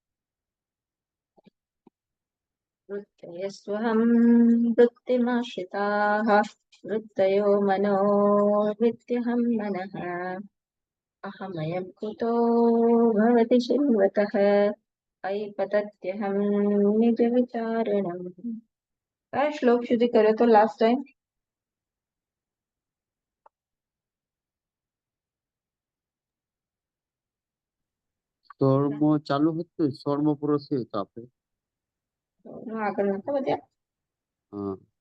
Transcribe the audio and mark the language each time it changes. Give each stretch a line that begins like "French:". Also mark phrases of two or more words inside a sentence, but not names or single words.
Sanskrit: वृत्तयस्त्वहं वृत्तिमाश्रिताः वृत्तयो मनो विद्यहं मनः। अहमयं कुतो भवति चिन्वतः अयि पतत्यहं निजविचारणम्.
Gujarati: कया श्लोक સુધી કર્યો તો
English: last time?
Gujarati: 16મો ચાલુ હતું, 16મો પૂરો થયો તો આપણે આગળ નતા વધ્યા. હા